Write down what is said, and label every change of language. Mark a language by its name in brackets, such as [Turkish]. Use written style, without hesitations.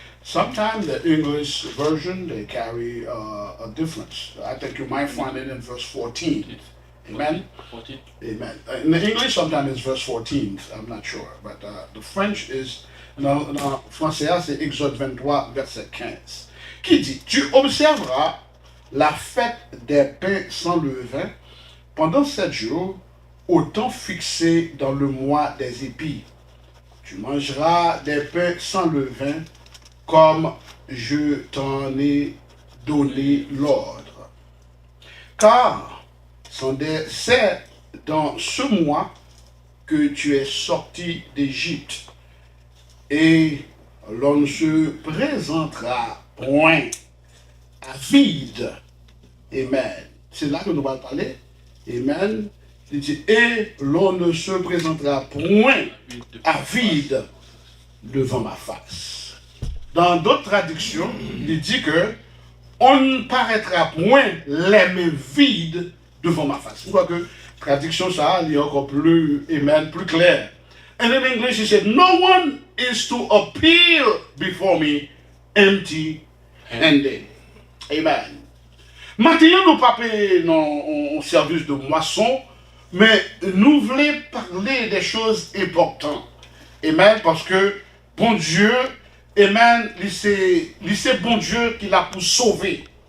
[English] Sometimes the English version they carry a difference. I think you might find it in verse 14. Amen. 14. Amen. In the English, sometimes it's verse 14. I'm not sure, but the French is. [French] Non, français, c'est Exode 23, verset 15. Qui dit: Tu observeras la fête des pains sans levain pendant 7 jours, au temps fixé dans le mois des épis. Tu mangeras des pains sans levain, comme je t'en ai donné l'ordre. Car c'est dans ce mois que tu es sorti d'Égypte, et l'on ne se présentera point à vide. Amen. C'est là que nous allons parler. Amen. Il dit, et l'on ne se présentera point à vide devant ma face. Dans d'autres traductions, il dit que on ne paraîtra point les mains vides devant ma face. Je crois que traduction ça est encore plus, amen, plus clair. [English] And in English he said, no one is to appear before me empty-handed. Amen. [French] Maintenant, nous parlons dans un service de moisson, mais nous voulons parler des choses importantes. Amen, parce que bon Dieu, amen, c'est bon Dieu qui l'a pour sauver.